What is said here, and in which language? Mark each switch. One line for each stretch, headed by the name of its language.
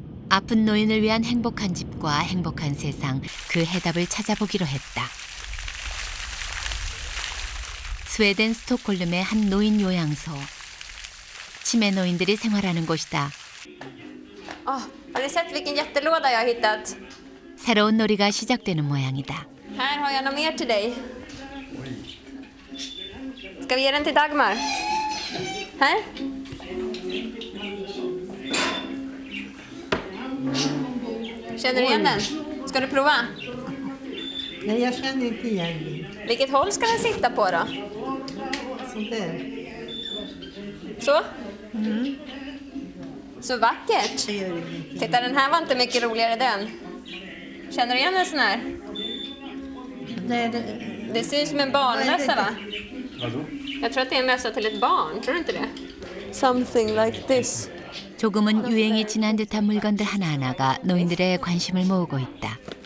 Korean: 아픈 노인을 위한 행복한 집과 행복한 세상, 그 해답을 찾아보기로 했다. 스웨덴 스톡홀름의 한 노인 요양소. 치매 노인들이 생활하는 곳이다.
Swedish: Har du sett vilken jättelåda jag har hittat?
Korean: 새로운 놀이가 시작되는 모양이다.
Swedish: Här har jag något mer till dig. Ska vi ge den till Dagmar? Här? Känner du igen den? Ska du prova? Nej, jag känner inte igen den. Vilket håll ska den sitta på då? Sånt där. Så? Så vackert. Det gör ingenting. Titta, den här var inte mycket roligare den. Känner du igen en sån här? Det ser ut som en barnmössa, va? Jag tror att det är en mössa till ett barn, tror du inte det?
English: Something like this.
Korean: 조금은 유행이 지난 듯한 물건들 하나하나가 노인들의 관심을 모으고 있다.